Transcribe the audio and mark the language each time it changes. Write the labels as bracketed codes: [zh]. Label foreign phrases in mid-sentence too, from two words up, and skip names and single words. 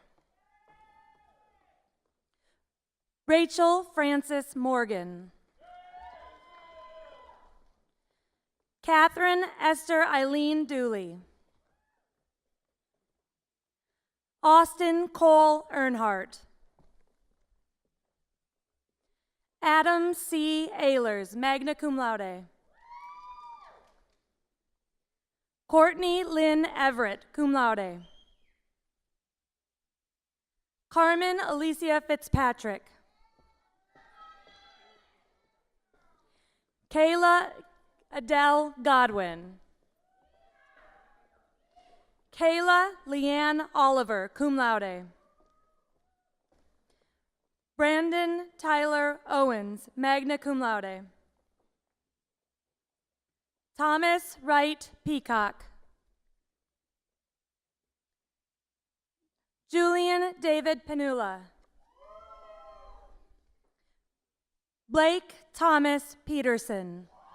[en] Rachel Frances Morgan. Catherine Esther Eileen Dooley. Austin Cole Earnhardt. Adam C. [la] Ehlers, magna cum laude. Courtney Lynn Everett, cum laude. [en] Carmen Alicia Fitzpatrick. Kayla Adele Godwin. Kayla Leanne Oliver, [la] cum laude. Brandon Tyler Owens, magna cum laude. [en] Thomas Wright Peacock. Julian David Panula. Blake Thomas Peterson.